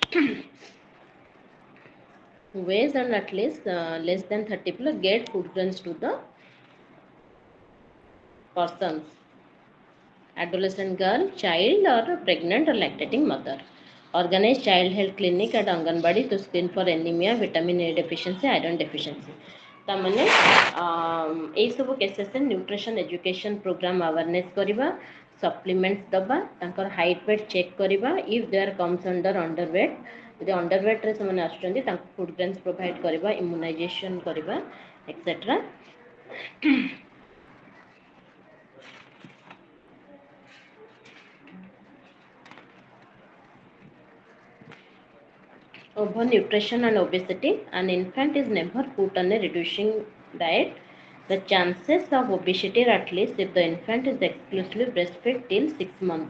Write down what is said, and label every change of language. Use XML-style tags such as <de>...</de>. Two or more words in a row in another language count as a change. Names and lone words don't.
<en>weighs and at least less than 30 kilo get food grains to the persons, adolescent girl, child, or pregnant or lactating mother. Organize child health clinic at Anganwadi to screen for anemia, vitamin A deficiency, iron deficiency.</en> <or>ताମାନେ ଏଇ ସବୁ</or> <en>cases nutrition education program awareness</en> <or>କରିବା, ସପ୍ଲିମେଣ୍ଟସ୍ ଦେବା, ତାଙ୍କର</or> <en>height weight check</en> <or>କରିବା,</or> <en>if they are comes underweight,</en> <or>ଯଦି ଅଣ୍ଡରୱେଟ୍ରେ ସେମାନେ ଆସୁଛନ୍ତି ତାଙ୍କୁ</or> <en>food grains provide</en> <or>କରିବା, ଇମ୍ୟୁନାଇଜେସନ୍ କରିବା, ଏକ୍ସେଟ୍ରା.</or> <en>Overnutrition and obesity. An infant is never put on a reducing diet. The chances of obesity are at least if the infant is exclusively breastfed till 6 months.</en>